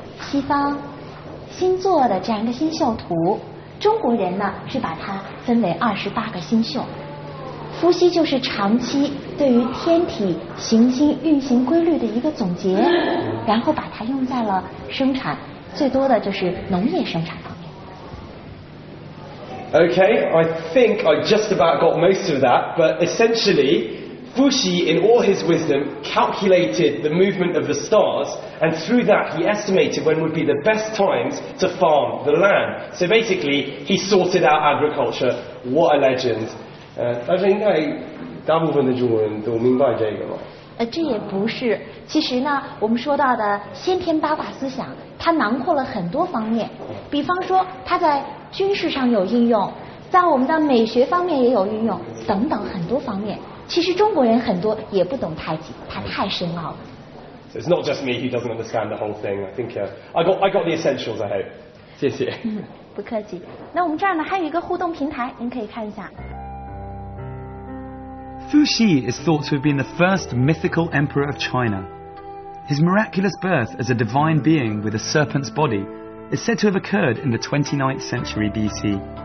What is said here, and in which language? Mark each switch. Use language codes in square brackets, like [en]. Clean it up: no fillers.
[zh] 西方星座的这样一个星宿图，中国人呢是把它分为28个星宿。伏羲就是长期对于天体行星运行规律的一个总结，然后把它用在了生产最多的就是农业生产方面。 [en] Okay, I think I just about got most of that, but essentially, Fuxi, in all his wisdom, calculated the movement of the stars, and through that he estimated when would be the best times to farm the land. So basically, he sorted out agriculture. What a legend. [zh] 但是应该大部分的中国人都明白这个吗？这也不是。其实呢，我们说到的先天八卦思想，它囊括了很多方面。比方说，它在军事上有应用，在我们的美学方面也有运用，等等很多方面。其实中国人很多也不懂太极，它太深奥了。 [en] So it's not just me who doesn't understand the whole thing. I think I got the essentials. I hope. [zh] 谢谢。不客气。那我们这儿呢还有一个互动平台，您可以看一下。 [en] Fuxi is thought to have been the first mythical emperor of China. His miraculous birth as a divine being with a serpent's body is said to have occurred in the 29th century BC.